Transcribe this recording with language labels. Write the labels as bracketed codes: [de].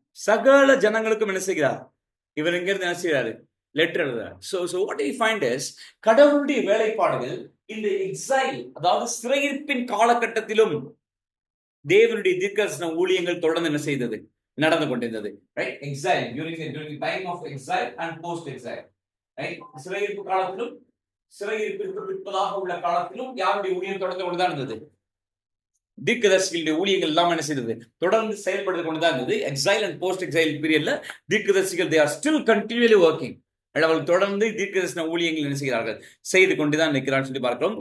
[ta] சகல ஜனங்களுக்கும் என்ன செய்கிறார்? இவர் இங்கிருந்து என்ன செய்கிறாரு? லெட்டர் எழுதுறார். [en] So what we find is [ta] கடவுளுடைய வேலைப்பாடுகள் இந்த எக்ஸைல், அதாவது சிறையிருப்பின் காலகட்டத்திலும் தேவனுடைய தீர்க்கதரிசன ஊழியங்கள் தொடர்ந்து என்ன செய்தது? நடந்து கொண்டிருந்தது. Right? [en] Exile during time of exile and post exile. Right? [ta] சிறையிருப்பு காலத்திலும் சிறையிருப்பிற்கு பிற்பதாக உள்ள காலத்திலும் யாருடைய ஊழியம் தொடர்ந்து கொண்டுதான் இருந்தது? தீர்க்கதரிசிகளுடைய ஊழியங்கள் எல்லாம் என்ன செய்தது? தொடர்ந்து செயல்படுத்தி கொண்டுதான் இருந்தது. [en] exile and post exile பீரியட்ல [ta] தீர்க்கதரிசிகள் [en] they are still continually working. [ta] அவர்கள் தொடர்ந்து தீர்க்கதரிசன ஊழியங்கள் என்ன செய்கிறார்கள்? செய்து கொண்டுதான் இருக்கிறார்கள் சொல்லி பார்க்கிறோம்.